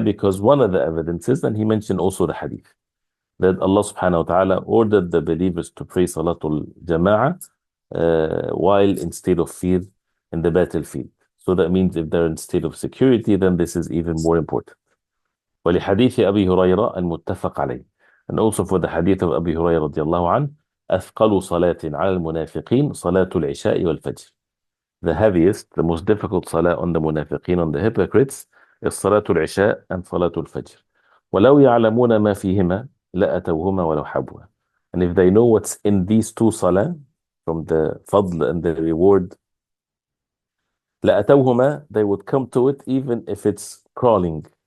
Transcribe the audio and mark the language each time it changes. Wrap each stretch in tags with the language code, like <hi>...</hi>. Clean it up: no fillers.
<en>Because one of the evidences, and he mentioned also the hadith, that Allah subhanahu wa ta'ala ordered the believers to pray Salatul Jama'ah while in state of fear in the battlefield. So that means if they're in state of security, then this is even more important.</en> <ar>ولحديث أبي هريرة المتفق عليه.</ar> <en>And also for the hadith of Abi Hurairah</en> <ar>رضي الله عنه, أثقل صلاة على المنافقين صلاة العشاء والفجر.</ar> <en>The heaviest, the most difficult salah on the munafiqeen, on the hypocrites, is Salatul Isha and Salatul Fajr.</en> <ar>وَلَوْ يَعْلَمُونَ مَا فِيهِمَا لَأَتَوْهُمَا وَلَوْ حَبُوهَا.</ar> <en>And if they know what's in these two salah, from the fadl and the reward,</en> <ar>لَأَتَوْهُمَا,</ar> <en>they would come to it even if it's crawling.</en>